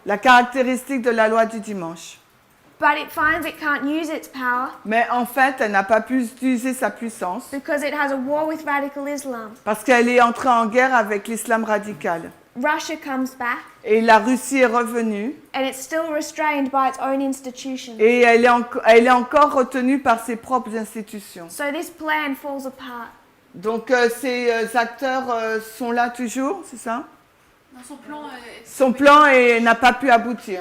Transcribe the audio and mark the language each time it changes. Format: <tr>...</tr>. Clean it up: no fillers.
<fr>La caractéristique de la loi du dimanche.</fr> <en>But it finds it can't use its power</en> <fr>Mais en fait, elle n'a pas pu utiliser sa puissance</fr> <en>because it has a war with radical Islam.</en> <fr>parce qu'elle est entrée en guerre avec l'islam radical.</fr> <en>Russia comes back,</en> <fr>Et la Russie est revenue</fr> <en>and it's still restrained by its own institutions.</en> <fr>et elle est encore retenue par ses propres institutions.</fr> <en>So this plan falls apart.</en> <fr>Donc ces acteurs sont là toujours, c'est ça? Dans son plan, Son plan n'a pas pu aboutir.</fr>